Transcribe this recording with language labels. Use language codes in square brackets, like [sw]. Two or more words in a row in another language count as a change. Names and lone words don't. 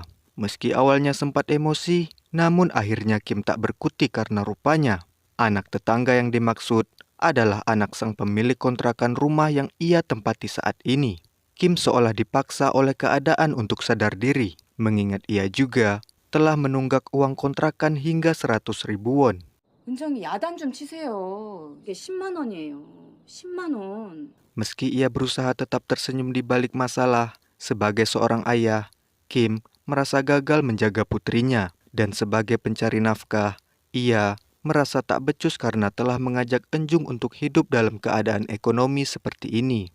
[id] Meski awalnya sempat emosi, namun akhirnya Kim tak berkutik karena rupanya anak tetangga yang dimaksud adalah anak sang pemilik kontrakan rumah yang ia tempati saat ini. Kim seolah dipaksa oleh keadaan untuk sadar diri, mengingat ia juga telah menunggak uang kontrakan hingga 100.000 won. [ko] 은정이 야단 좀 치세요. 이게 10만 원이에요. 10만 원. [id] Meski ia berusaha tetap tersenyum di balik masalah, sebagai seorang ayah, Kim merasa gagal menjaga putrinya. Dan sebagai pencari nafkah, ia merasa tak becus karena telah mengajak Enjung untuk hidup dalam keadaan ekonomi seperti ini.